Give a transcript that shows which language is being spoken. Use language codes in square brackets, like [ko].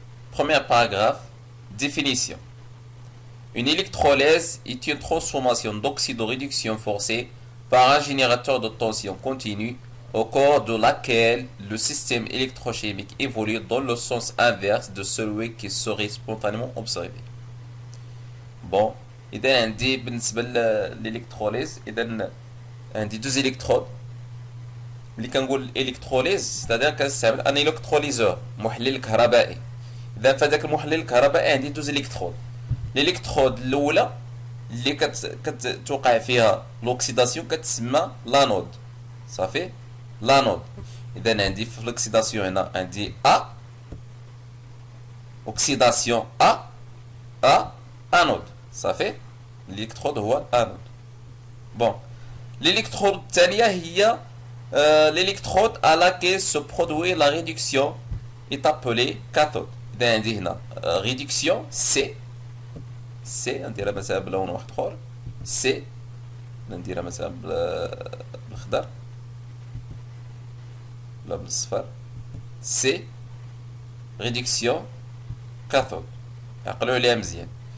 [fr] Premier paragraphe, définition. Une électrolyse est une transformation d'oxydoréduction forcée par un générateur de tension continue au cours de laquelle le système électrochimique évolue dans le sens inverse de celui qui serait spontanément observé. [ar] Bon, إذا عندي بالنسبة للإلكتروليز إذا عندي دوز إلكترود اللي كنقول الإلكتروليز ستادير كنستعمل أن إلكتروليزور محلل كهربائي. إذا فهداك المحلل الكهربائي عندي دوز إلكترود. الإلكترود الأولى اللي كتوقع فيها الأوكسيداسيون كتسمى لانود. صافي لانود. إذا عندي في الأوكسيداسيون هنا عندي أ أوكسيداسيون أ أنود. صافي الإلكترود هو الأنود. بون الإلكترود الثانية هي [fr] l'électrode à laquelle se produit la réduction est appelée cathode. [ar] إذا عندي هنا [fr] réduction C [ar] نديرها مثلا بلون واحد اخر C نديرها مثلا بالخضر ولا بالصفر [fr] C réduction cathode. [ar] عقلوا عليها مزيان.